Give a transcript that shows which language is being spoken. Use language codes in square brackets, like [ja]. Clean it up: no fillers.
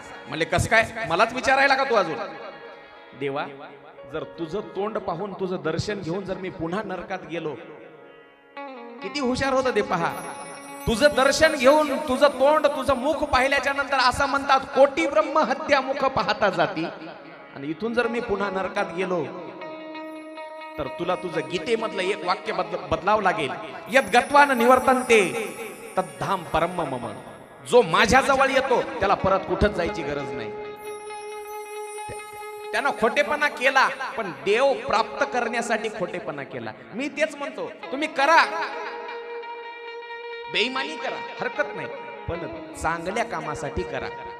[mr] म्हणले कस काय, मलाच विचारायला का तू अजून? देवा, जर तुझं तोंड पाहून, तुझं दर्शन घेऊन जर मी पुन्हा नरकात गेलो, किती हुशार होतं ते पहा. तुझं दर्शन घेऊन, तुझं तोंड, तुझं मुख पाहिल्याच्या नंतर असं म्हणतात, कोटी ब्रह्म हत्या मुख पाहता जाती. आणि इथून जर मी पुन्हा नरकात गेलो तर तुला तुझं गीतेमधलं एक वाक्य बदलावं लागेल. [sa] यद गत्वान निवर्तन्ते तद्धाम परम मम. [mr] जो माझ्या जवळ येतो त्याला परत कुठंच जायची गरज नाही. त्यानं खोटेपणा केला, पण देव प्राप्त करण्यासाठी खोटेपणा केला. मी तेच म्हणतो, तुम्ही करा, बेईमानी करा, हरकत नाही, पण चांगल्या कामासाठी करा.